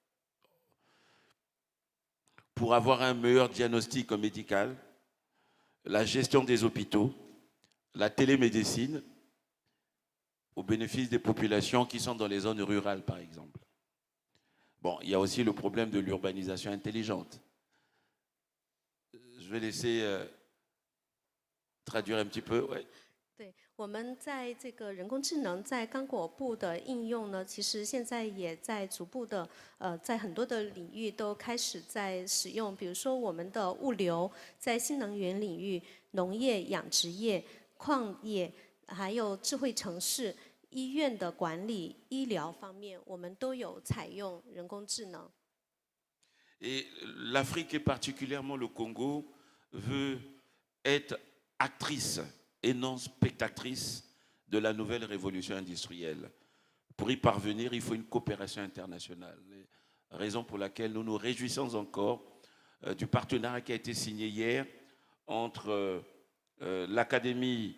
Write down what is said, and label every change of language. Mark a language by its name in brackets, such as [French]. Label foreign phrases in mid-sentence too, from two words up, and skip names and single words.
[French] pour avoir un meilleur diagnostic médical, la gestion des hôpitaux, la télémédecine, au bénéfice des populations qui sont dans les zones rurales, par exemple. Bon, il y a aussi le problème de l'urbanisation intelligente. Je vais laisser traduire un petit peu. Ouais. [Chinese] 对，我们在这个人工智能在刚果部的应用呢，其实现在也在逐步的在很多的领域都开始在使用，比如说我们的物流，在新能源领域、农业、养殖业、矿业，还有智慧城市、医院的管理、医疗方面，我们都有采用人工智能。 [French] Et l'Afrique et particulièrement le Congo veut être actrice et non spectatrice de la nouvelle révolution industrielle. Pour y parvenir, il faut une coopération internationale. Raison pour laquelle nous nous réjouissons encore du partenariat qui a été signé hier entre l'Académie